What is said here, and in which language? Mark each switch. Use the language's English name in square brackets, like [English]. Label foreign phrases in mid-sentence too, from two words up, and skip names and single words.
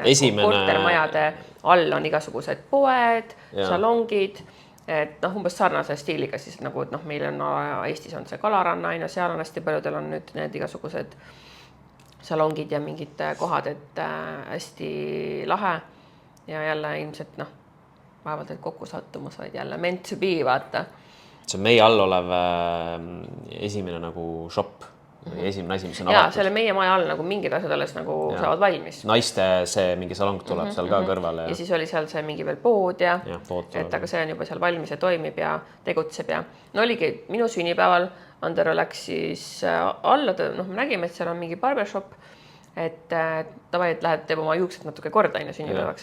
[Estonian] Kortermajade all on igasugused poed, salongid, et umbes sarnase stiiliga siis nagu, et meil on Eestis on see Kalaranna ja seal on hästi paljudel on nüüd need igasugused salongid ja mingid kohad, et hästi lahe ja jälle ilmselt vaevalt, et kokku sattumus, vaid jälle [English] meant to be, [Estonian] vaata. See on meie all olev esimene nagu shop. Esimene asi, mis on avatud. Ja selle meie maja all nagu mingid asjad alles nagu saavad valmis. Naiste see mingi salong tuleb seal ka kõrvale. Ja siis oli seal see mingi veel pood ja et aga see on juba seal valmis ja toimib ja tegutseb ja oligi minu sünnipäeval Andero läks siis alla, me nägime, et seal on mingi barbershop, et tavai, et lähed teeb oma juuksed natuke korda sünnipäevaks.